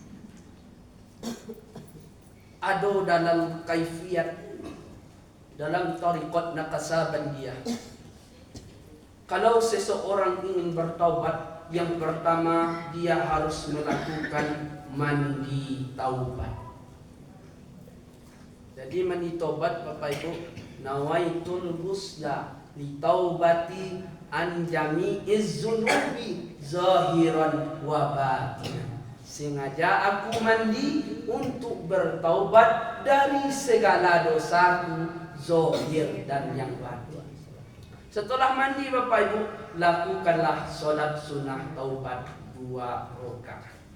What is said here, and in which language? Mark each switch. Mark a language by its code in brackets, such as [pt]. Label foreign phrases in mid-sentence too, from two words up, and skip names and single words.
[id] Ada dalam kaifiat, dalam tariqat Naqsabandiyah. Kalau seseorang ingin bertaubat, Yang pertama, dia harus melakukan mandi taubat. Jadi mandi taubat Bapak Ibu, [ar] نويت الغسل للتوبة عن جميع الذنوب ظاهرا وباطنا. [id] Sengaja aku mandi untuk bertaubat dari segala dosaku zahir dan yang batin. Setelah mandi Bapak Ibu, lakukanlah sholat sunnah taubat 2 rakaat.